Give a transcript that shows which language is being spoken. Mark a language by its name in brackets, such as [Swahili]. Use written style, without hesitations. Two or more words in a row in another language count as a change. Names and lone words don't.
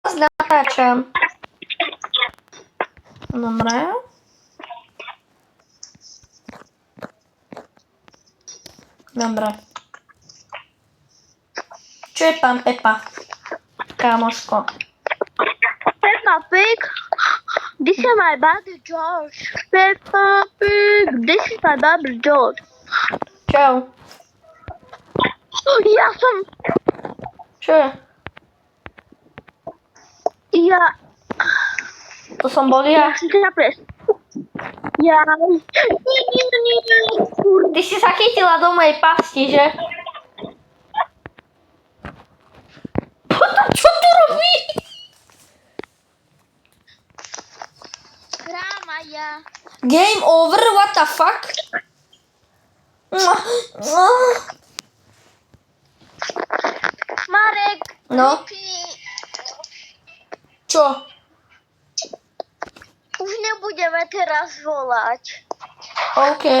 [Slovak] natáčam. Dobre. Dobre. Čo je pán Pepa? Kámoško. [English] Peppa Pig, this is my brother George. Peppa Pig, this is my brother George. [Slovak] Čau. Ja som... Čo je? Ja... To som bol ja. Ja som ťa pres. Ja... Ty si sa chytila do mojej pasti, že? Potom čo tu robí? Kráma ja. [English] Game over, what the fuck? [Slovak] Marek, No? vypni. Čo? Už nebudeme teraz volať. OK.